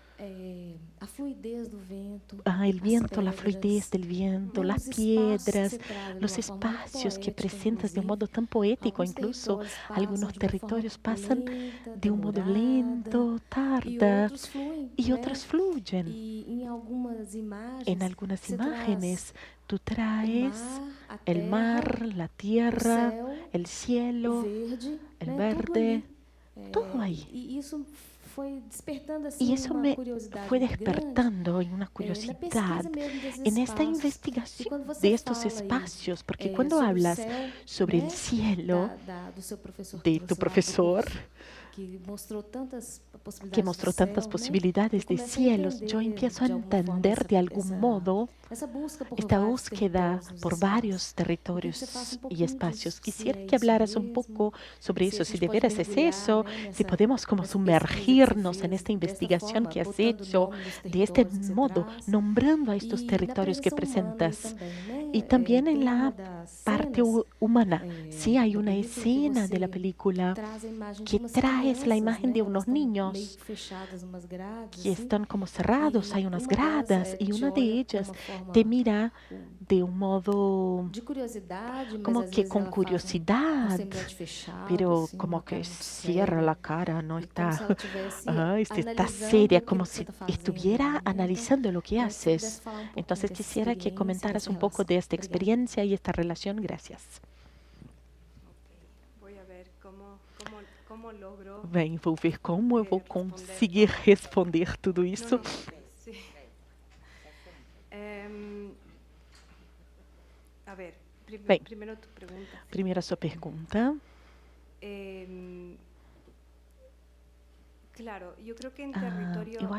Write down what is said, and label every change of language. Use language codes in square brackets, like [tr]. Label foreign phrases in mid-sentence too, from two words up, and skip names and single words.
[es] El viento, la fluidez del viento, las piedras, los espacios que presentas de un modo tan poético, incluso algunos territorios pasan de un modo lento, tarda, y otros fluyen. En algunas imágenes tú traes el mar, la tierra, el cielo, el verde, todo ahí. [pt] E isso me foi despertando em uma curiosidade nesta investigação destes espaços, porque quando hablas sobre o cielo de tu professor, que mostrou tantas possibilidades de cielos, eu [es] empiezo a entender [pt] de algum modo esta búsqueda por vários territórios e espaços. [es] Quisiera que hablaras [pt] um pouco sobre isso, se de veras é isso, se podemos [es] como sumergirnos [pt] nesta investigação que [es] has hecho de este modo, [pt] nombrando a estes territórios que apresentas. E também em la parte humana. [es] Sí, hay una escena de la película que traes la imagen de unos niños que están como cerrados, hay unas gradas y una de ellas te mira de un modo como que con curiosidad, pero como que cierra la cara, no está, está seria, como si estuviera analizando lo que haces. Entonces quisiera que comentaras un poco de esta experiencia y esta relación. Gracias. Voy a ver cómo logro. [pt] Bem, vou ver como eu vou conseguir responder tudo isso. [es] Sí. [pt] A ver, primeiro tu pergunta. Primeiro a sua pergunta. Claro, eu